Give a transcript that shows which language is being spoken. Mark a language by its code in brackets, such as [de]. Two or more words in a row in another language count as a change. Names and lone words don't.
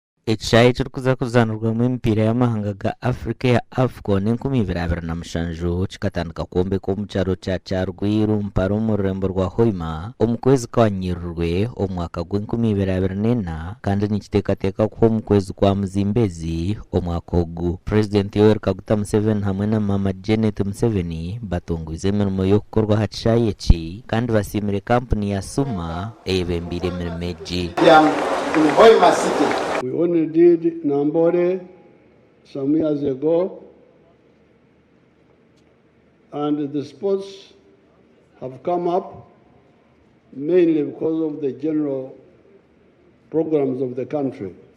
[nyo] Ekishayi kirikuza kuzanirwamu emipiira y'amahanga ga Africa ya AFCON 2027 kikatandika kwombeka omu kyaro kya Rwampara omu rurembo rwa Hoima omu kwezi kwa Nyirurwe omwaka gw'2024 kandi nikiteekateeka kuba omu kwezi kwa Muzimbezi omwaka ogu. Prezidenti Museveni hamwe na mama Museveni batongoize emirimo y'okukorwa ha kishayi eki kandi basiimire kampuni ya Suma eyebembire emirimo egi. [en] In Hoima City. We only did Nambore some years ago, and the sports have come up mainly because of the general programs of the country.